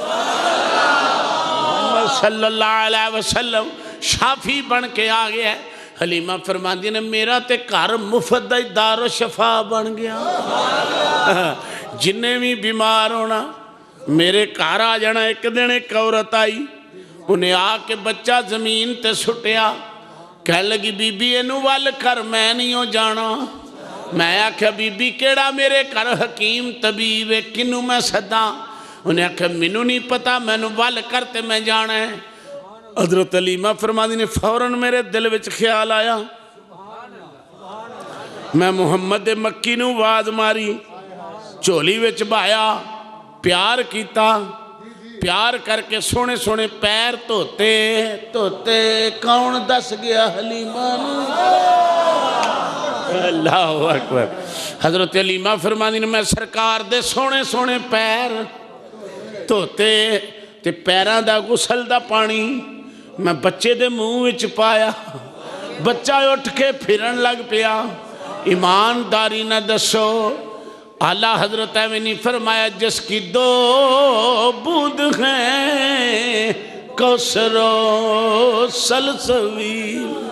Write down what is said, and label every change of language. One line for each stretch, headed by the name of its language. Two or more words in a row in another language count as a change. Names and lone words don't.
Punjabi: محمد
Arabic: صلی اللہ علیہ وسلم
Punjabi: شافی بن کے آ گیا ہے۔ حلیمہ فرماندی نے میرا تے گھر مفت دار و شفا بن گیا، جنہیں بھی بیمار ہونا میرے گھر آ جانا۔ ایک دن ایک عورت آئی، انہیں آ کے بچہ زمین تے سٹیا، کہہ لگی بی بی اینو وال کر میں نہیں ہو جانا۔ میں آکھا بی بی کیڑا میرے گھر حکیم طبیب ہے، کنوں میں صدا؟ انہیں آکھا مینوں نہیں پتا، مینوں وال کرتے میں جانا ہے۔ حضرت علیمہ فرماندی نے فوراً میرے دل وچ خیال آیا، میں محمد مکی نو آواز ماری، چولی وچ بایا، پیار کیتا، پیار کر کے سونے سونے پیر دھوتے دھوتے کون دس گیا حلیمہ نو؟
Arabic: اللہ اکبر۔
Punjabi: حضرت علیمہ فرماندی نے میں سرکار دے سونے سونے پیر دھوتے تے پیران دا غسل دا پانی میں بچے دے منہ وچ پایا، بچہ اٹھ کے پھرن لگ پیا۔ ایمانداری نہ دسو،
Urdu: اعلیٰ حضرت نے فرمایا جس کی 2 بوند ہیں کوثر و سلسبیل،